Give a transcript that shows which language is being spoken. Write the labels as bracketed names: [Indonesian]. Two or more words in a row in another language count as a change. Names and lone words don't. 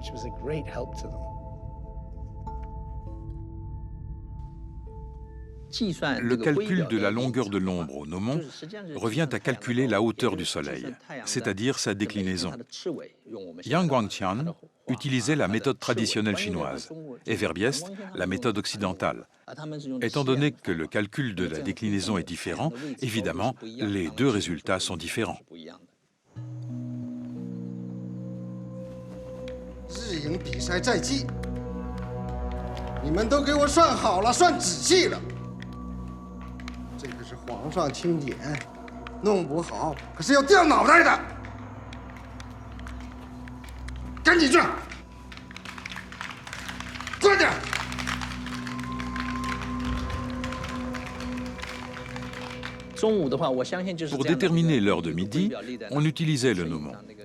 [French] Le calcul de la longueur de l'ombre au gnomon revient à calculer la hauteur du Soleil, c'est-à-dire sa déclinaison. Yang Guangqian utilisait la méthode traditionnelle chinoise et Verbiest la méthode occidentale. Étant donné que le calcul de la déclinaison est différent, évidemment, les deux résultats sont différents. [Chinese] 日营比赛在即，你们都给我算好了，算仔细了。这个是皇上钦点，弄不好可是要掉脑袋的。赶紧去，快点！ [French] Pour déterminer l'heure de midi, on utilisait le gnomon.